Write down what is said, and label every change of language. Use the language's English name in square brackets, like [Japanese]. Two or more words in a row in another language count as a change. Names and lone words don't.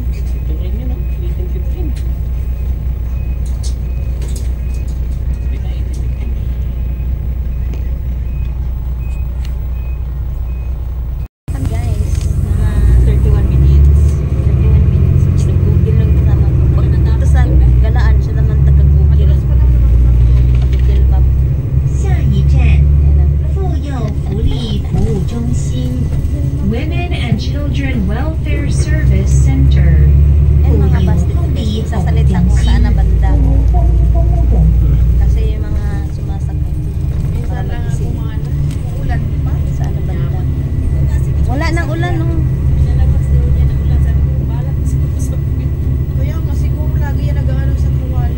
[Filipino] Ito rin yun, 1815. Hindi na 1815. Guys, [English] 31 minutes. 31 minutes. [Filipino] Nag-google lang kasama ko. Pag nandito sa Galaan, siya naman taga-google. [English] Google map. [Chinese] 下一站，妇幼福利服务中心 [English] Women and Children Welfare Service Center。 [Filipino] Yan mga bus dito guys. Sasalita kung saan na banda. Kasi yung mga sumasakay. Para mag-isip. Ulan pa. Saan na banda. Wala nang ulan no. Kaya kasi kung lagi yan nag-ano sa Kawali.